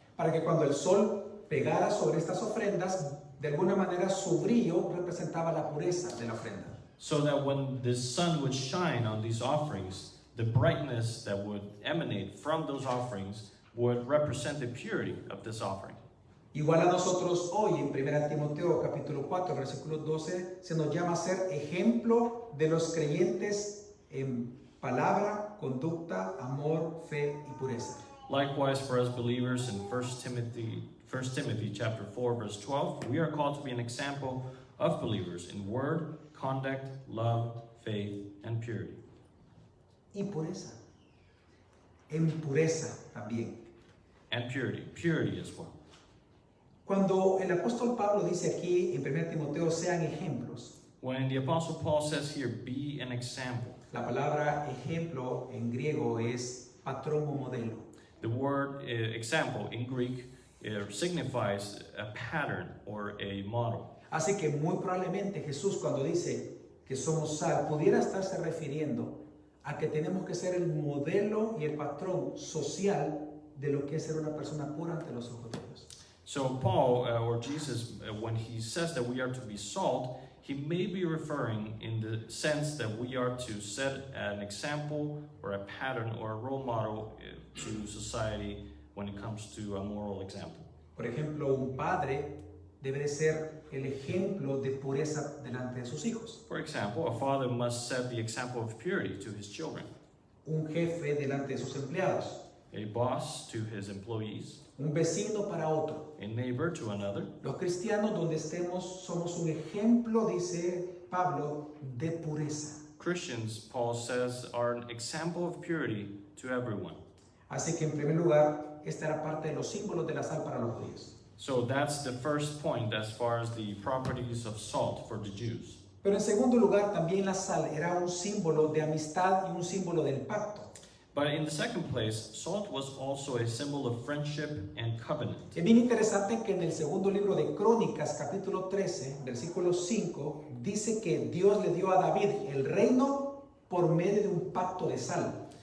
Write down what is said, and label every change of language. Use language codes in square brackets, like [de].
[es] Para que cuando el sol pegara sobre estas ofrendas, de alguna manera su brillo representaba la pureza de la ofrenda. [en] So that when the sun would shine on these offerings, the brightness that would emanate from those offerings would represent the purity of this offering. [es] Igual a nosotros hoy en 1 Timoteo capítulo 4 versículo 12 se nos llama a ser ejemplo de los creyentes en palabra, conducta, amor, fe y pureza. [en] Likewise, for us believers in 1 Timothy chapter 4 verse 12, we are called to be an example of believers in word, conduct, love, faith, and purity. [es] Y pureza. En pureza también. [en] And purity as well. [es] Cuando el apóstol Pablo dice aquí en 1 Timoteo sean ejemplos, [en] When the Apostle Paul says here, be an example, [es] la palabra ejemplo en griego es patrón o modelo. [en] the word example in Greek signifies a pattern or a model. [es] Así que muy probablemente Jesús cuando dice que somos sal, pudiera estarse refiriendo a que tenemos que ser el modelo y el patrón social de lo que es ser una persona pura ante los ojos de Dios. [en] So Paul or Jesus, when he says that we are to be salt, he may be referring in the sense that we are to set an example or a pattern or a role model to society when it comes to a moral example. [es] Por ejemplo, un padre debe de ser el ejemplo de pureza delante de sus hijos. [en] For example, a father must set the example of purity to his children, [es] Un jefe delante de sus empleados. [en] a boss to his employees, [es] Un vecino para otro. [en] a neighbor to another. [es] Los cristianos donde estemos somos un ejemplo, dice Pablo, de pureza. [en] Christians, Paul says, are an example of purity to everyone. [es] Así que en primer lugar, esta era parte de los símbolos de la sal para los judíos. [en] So that's the first point as far as the properties of salt for the Jews. [es] Pero en segundo lugar, también la sal era un símbolo de amistad y un símbolo del pacto. [en] But in the second place, salt was also a symbol of friendship and covenant. [es] Es bien interesante que en el segundo libro de Crónicas, capítulo 13, versículo 5, dice que Dios le dio a David el reino por medio de un pacto de sal.